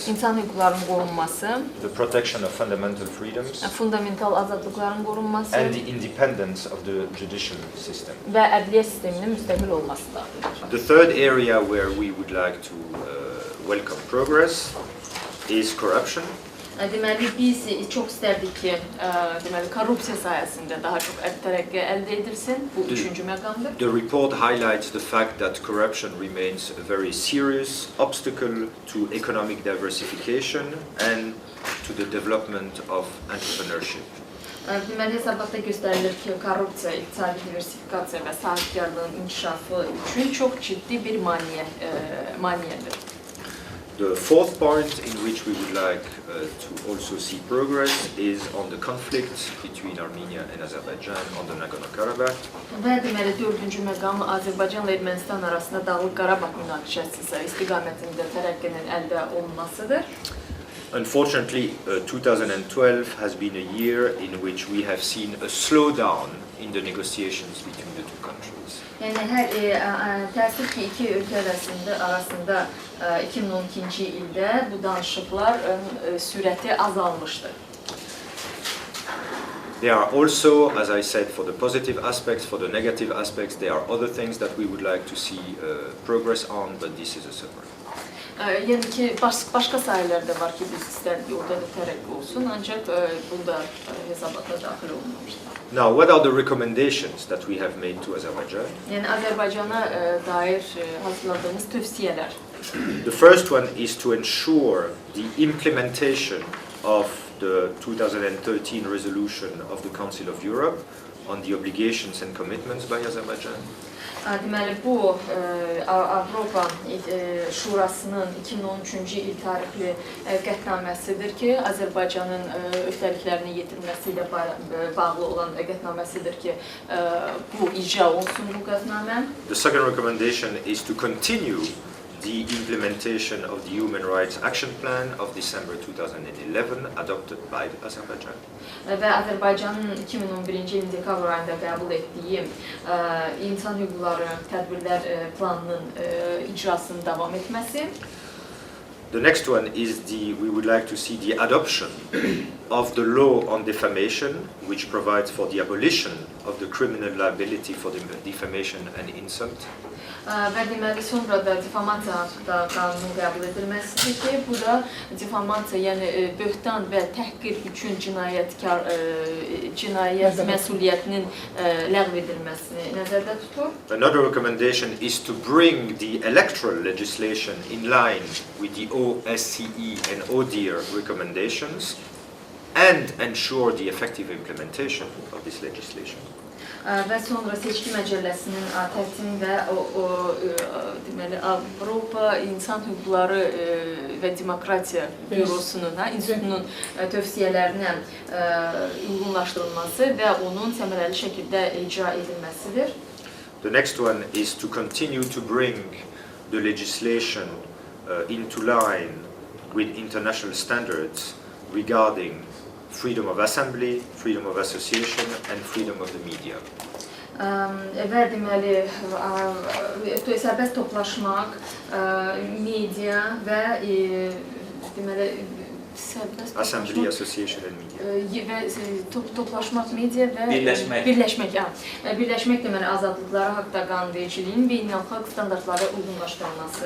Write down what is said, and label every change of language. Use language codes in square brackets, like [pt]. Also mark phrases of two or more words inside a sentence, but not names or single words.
[az] İnsan hüquqlarının qorunması. [en] The protection of fundamental freedoms. [az] Fundamental azadlıqların qorunması. [en] And the independence of the judicial system. [az] Və ədliyyə sisteminin müstəqil olması daxildir. [en] The third area where we would like to welcome progress is corruption. [az] Deməli biz çox istərdik ki, deməli korrupsiya sahəsində daha çox tərəqqi əldə edilsin. Bu üçüncü məqamdır. [en] The report highlights the fact that corruption remains a very serious obstacle to economic diversification and to the development of entrepreneurship. [az] Deməli hesabatda göstərilir ki, korrupsiya, iqtisadi diversifikasiya və sahibkarlığın inkişafı üçün çox ciddi bir maneədir. [en] The fourth point in which we would like to also see progress is on the conflict between Armenia and Azerbaijan on the Nagorno-Karabakh. [az] Və deməli dördüncü məqam Azərbaycanla Ermənistan arasında Dağlıq Qarabağ münaqişəsi istiqamətində tərəqqinin əldə olunmasıdır. [en] Unfortunately, 2012 has been a year in which we have seen a slowdown in the negotiations between the two countries. [az] Yəni təəssüf ki, iki ölkə arasında 2012-ci ildə bu danışıqların sürəti azalmışdır. [en] There are also, as I said, for the positive aspects, for the negative aspects, there are other things that we would like to see progress on, but this is a separate. [az] Yəni ki, başqa sahələr də var ki, biz istərdik orada da tərəqqi olsun, ancaq bunda hesabata daxil olunmamışdır. [en] Now, what are the recommendations that we have made to Azerbaijan? [az] Yəni Azərbaycana dair hazırladığımız tövsiyələr. [en] The first one is to ensure the implementation of the 2013 resolution of the Council of Europe on the obligations and commitments by Azerbaijan. [az] Deməli, bu Avropa Şurasının 2013-cü il tarixli qətnaməsidir ki, Azərbaycanın öhdəliklərini yetirməsi ilə bağlı olan qətnaməsidir ki, bu icra olsun bu qətnamə. [en] The second recommendation is to continue the implementation of the Human Rights Action Plan of December 2011 adopted by Azerbaijan. [az] Və Azərbaycanın 2011-ci ilin dekabr ayında qəbul etdiyi insan hüquqları tədbirlər planının icrasının davam etməsi. [en] The next one is we would like to see the adoption of the law on defamation, which provides for the abolition of the criminal liability for the defamation and insult. [az] Və deməli, sonra da difamasiya haqqında qanunun qəbul edilməsidir ki, bu da difamasiya, yəni böhtan və təhqir üçün cinayət məsuliyyətinin ləğv edilməsini nəzərdə tutur. [en] Another recommendation is to bring the electoral legislation in line with the OSCE and ODIHR recommendations and ensure the effective implementation of this legislation. [az] Və sonra seçki məcəlləsinin tərtibini və deməli Avropa İnsan Hüquqları və Demokratiya Bürosunun, institutunun tövsiyələrinə uyğunlaşdırılması və onun səmərəli şəkildə icra edilməsidir. [en] The next one is to continue to bring the legislation into line with international standards regarding freedom of assembly, freedom of association and freedom of the media. [az] Və deməli, sərbəst toplaşmaq, media və deməli, [en] Assembly, association and media. [az] Və toplaşmaq, media və birləşmək deməli azadlıqları haqqında qanunvericiliyin beynəlxalq standartlara uyğunlaşdırılması.